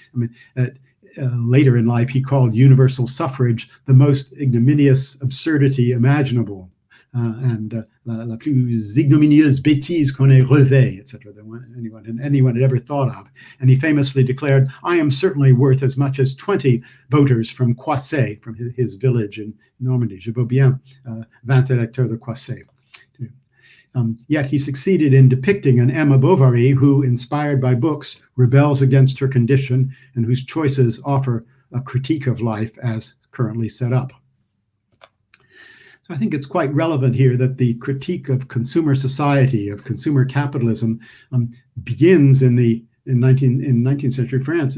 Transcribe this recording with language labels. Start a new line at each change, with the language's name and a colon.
English: I mean, later in life, he called universal suffrage the most ignominious absurdity imaginable, and
French: la plus ignominieuse bêtise qu'on ait rêvé,
English: etc., than anyone had ever thought of. And he famously declared, "I am certainly worth as much as 20 voters from Coissé, from his village in Normandy.
French: Je veux bien 20 électeurs de Coissé."
English: Yet he succeeded in depicting an Emma Bovary who, inspired by books, rebels against her condition and whose choices offer a critique of life as currently set up. So I think it's quite relevant here that the critique of consumer society, of consumer capitalism, begins in 19th century France.